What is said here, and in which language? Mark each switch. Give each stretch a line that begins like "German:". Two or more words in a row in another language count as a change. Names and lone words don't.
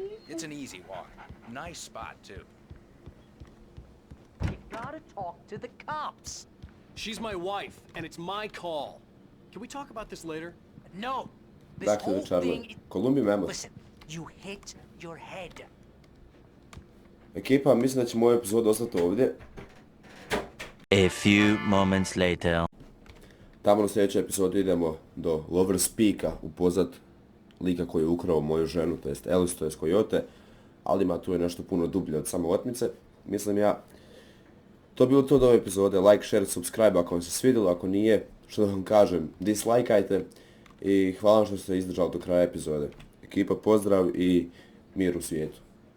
English: It's an easy walk. Nice spot, too. You gotta talk to the cops. She's my wife, and it's my call. Can we talk about this later? No. This Back to whole the Charlie. thing... Columbia member. Listen, you hit your head.
Croatian: Ekipa, mislim da će moju epizodu ostati ovdje.
English: A few moments later.
Croatian: Tamo na sljedećoj epizodi idemo do Lover's Peaka, upoznat lika koji je ukrao moju ženu, to jest Alice, to jest Coyote, ali ima tu je nešto puno dublje od same otmice, mislim ja. To je bilo to od ove epizode,
English: like, share, subscribe
Croatian: ako vam se svidjelo, ako nije, što da vam kažem, dislajkajte i hvala što ste izdržali do kraja epizode. Ekipa, pozdrav i mir u svijetu.